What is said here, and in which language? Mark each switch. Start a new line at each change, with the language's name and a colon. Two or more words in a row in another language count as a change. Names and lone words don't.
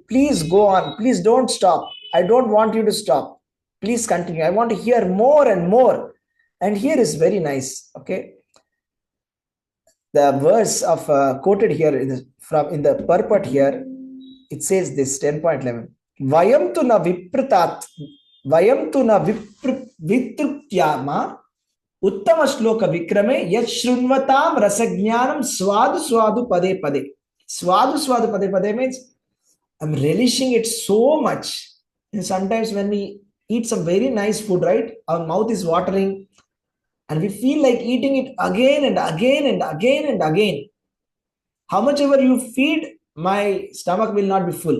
English: Please go on. Please don't stop. I don't want you to stop. Please continue. I want to hear more and more. And here is very nice. Okay. The verse of quoted here in the purport here, it says this 10.11.
Sanskrit: वयं तु न विप्रतत्, वयं तु न वितृप्यम, उत्तम श्लोक विक्रमे, यत् शृण्वतां रसज्ञानां स्वादु स्वादु पदे पदे. स्वादु स्वादु पदे पदे
English: means I'm relishing it so much. And sometimes when we eat some very nice food, right, our mouth is watering, and we feel like eating it again and again and again and again. How much ever you feed, my stomach will not be full.